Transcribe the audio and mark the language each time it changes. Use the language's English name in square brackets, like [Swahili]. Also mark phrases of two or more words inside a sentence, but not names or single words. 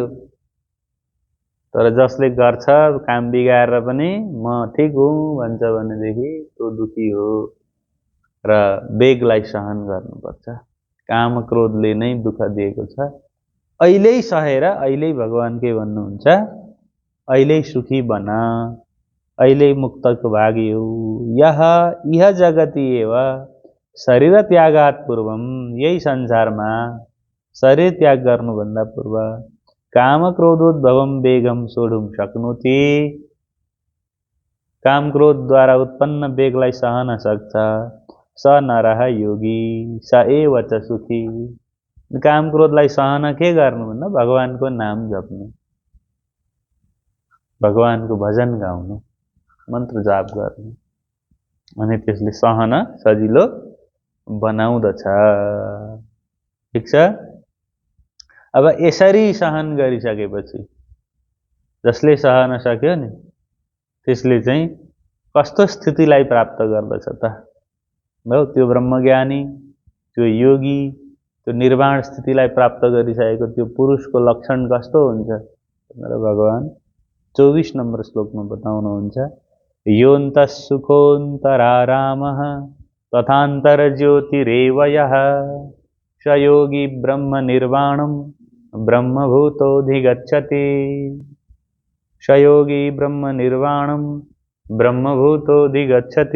[Nepali] तर जसले गर्छ काम बिगारेर पनि म ठिक हुँ भन्छ भनेदेखि त्यो दुखी हो र वेगलाई सहन गर्नुपर्छ। काम क्रोधले नै दुःख दिएको छ। अहिले सहेर अहिले भगवान के भन्नुहुन्छ? अहिले सुखी बन, अहिले मुक्तको भागी हो। [Sanskrit] यह जगति एव शरीर त्यागात पूर्वम, [Nepali] यही संसारमा शरीर त्याग गर्नुभन्दा पूर्व [Sanskrit] काम क्रोधोद्भवम वेगम सोढुम शक्नोति, [Nepali] काम क्रोधद्वारा उत्पन्न वेगलाई सहन सक्छ। [Sanskrit] स नरः योगी स एव च सुखी। [Nepali] काम क्रोधलाई सहन के गर्नु भन्दा भगवानको नाम जप्नु, भगवानको भजन गाउनु, मन्त्र जाप गर्नु, अनि त्यसले सहन सजिलो बनाउँदछ। ठिक छ। अब यसरी सहन गरिसकेपछि जसले सहन सक्यो नि त्यसले चाहिँ कस्तो स्थितिलाई प्राप्त गर्दछ त? हो त्यो ब्रह्मज्ञानी, त्यो योगी, त्यो निर्वाण स्थितिलाई प्राप्त गरिसकेको त्यो पुरुषको लक्षण कस्तो हुन्छ भनेर भगवान 24 नम्बर श्लोकमा बताउनुहुन्छ। [Sanskrit] योऽन्तः सुखोऽन्तरारामः तथान्तर ज्योतिरेव यः स योगी ब्रह्म निर्वाणं ब्रह्मभूतोऽधिगच्छति। स योगी ब्रह्म निर्वाणं ब्रह्मभूतोऽधिगच्छति।